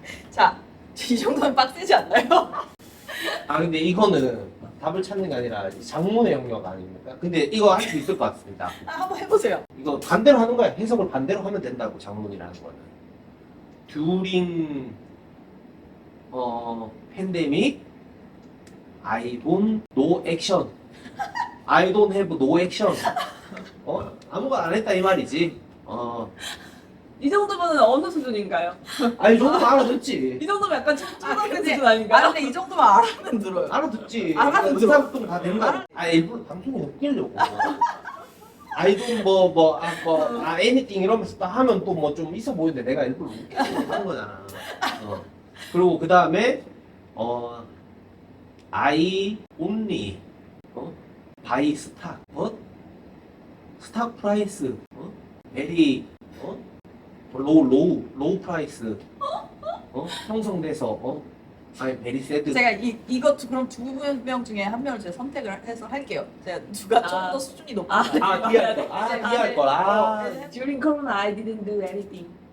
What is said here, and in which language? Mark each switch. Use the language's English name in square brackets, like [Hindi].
[Korean] 자, 이 정도면 빡세지 않나요? 근데 이거는 답을 찾는 게 아니라 장문의 영역 아닙니까? 근데 이거 할 수 있을 것 같습니다. 한번 해보세요. 이거 반대로 하는 거야. 해석을 반대로 하면 된다고 장문이라는 거는. [English] During pandemic, I don't no action. I don't have no action. [Korean] 아무것도 안 했다 이 말이지. 이 정도면 어느 수준인가요? 이 정도면 알아듣지. 이 정도면 약간 초등학생 근데- 수준 아닌가요? 근데 이 정도면 알아는 들어요. 알아듣지. 알아듣죠. 의사소통 다 된다. 일부러 방송에 웃기려고. 아이돌 anything 이러면서 딱 하면 또 뭐 좀 있어 보이는데 내가 일부러 웃기려고 하는 거잖아. 그리고 그 다음에 [English] I only buy stock, stock price, very low price, [Korean] 형성돼서 [English] very sad. [Korean] 제가 이거 그럼 두 명 중에 한 명을 제가 선택을 해서 할게요. 제가 누가 좀 더 수준이 높은가. 이해할 걸. [English] During Corona, I didn't do anything.